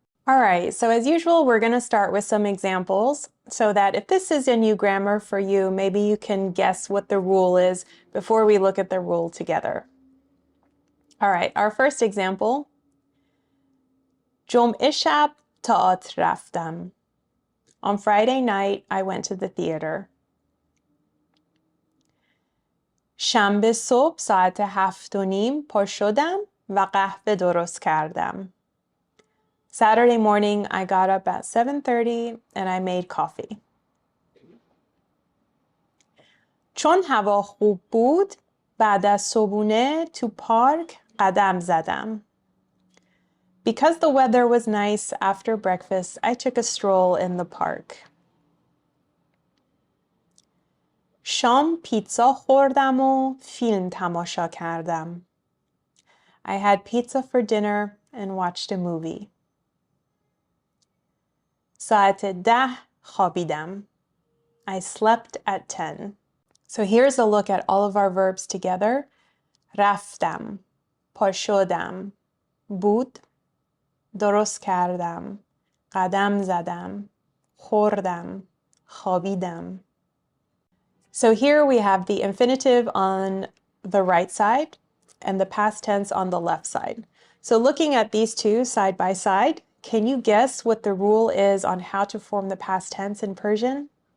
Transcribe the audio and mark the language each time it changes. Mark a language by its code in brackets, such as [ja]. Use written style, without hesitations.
[en] All right, so as usual, we're going to start with some examples so that if this is a new grammar for you, maybe you can guess what the rule is before we look at the rule together. All right, our first example. [fa] جمعه شب تئاتر رفتم. [en] On Friday night, I went to the theater. [fa] شنبه صبح ساعت 7:30 پا شدم و قهوه درست کردم. [en] Saturday morning, I got up at 7:30 and I made coffee. [fa] چون هوا خوب بود، بعد از صبحونه تو پارک قدم زدم. [en] Because the weather was nice after breakfast, I took a stroll in the park. [fa] شام پیتزا خوردم و فیلم تماشا کردم. [en] I had pizza for dinner and watched a movie. [fa] ساعت 10 خوابیدم. [en] I slept at 10. So here's a look at all of our verbs together. [fa] رفتم، پا شدم، بود، درست کردم، قدم زدم، خوردم، خوابیدم. [en] So here we have the infinitive on the right side and the past tense on the left side. So looking at these two side by side, can you guess what the rule is on how to form the past tense in Persian?